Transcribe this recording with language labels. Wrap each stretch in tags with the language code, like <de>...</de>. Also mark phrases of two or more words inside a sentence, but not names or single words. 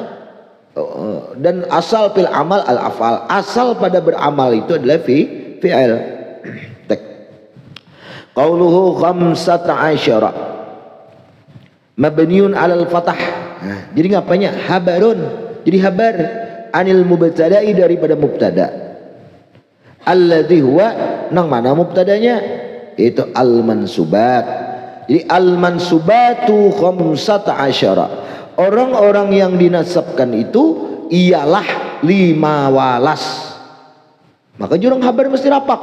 <id>Dan</id> <ar>الأصل في العمل الأفعال,</ar> <id>asal pada beramal itu adalah fi'il.</id> <ar>قوله خمسة عشر مبني على الفتح.</ar> <bjn>Nah, jadi ngapanya? Habarun. Jadi</bjn> <ar>خبر عن المبتدإ,</ar> <bjn>daripada mubtada.</bjn> <ar>الذي هو,</ar> <bjn>nang mana mubtadanya?</bjn> <id>Itu</id> <ar>المنصوبات. Jadi المنصوبات خمسة عشر.</ar> <id>Orang-orang yang dinasabkan itu ialah 15.</id> <bjn>Maka jurang habar mesti rapak.</bjn>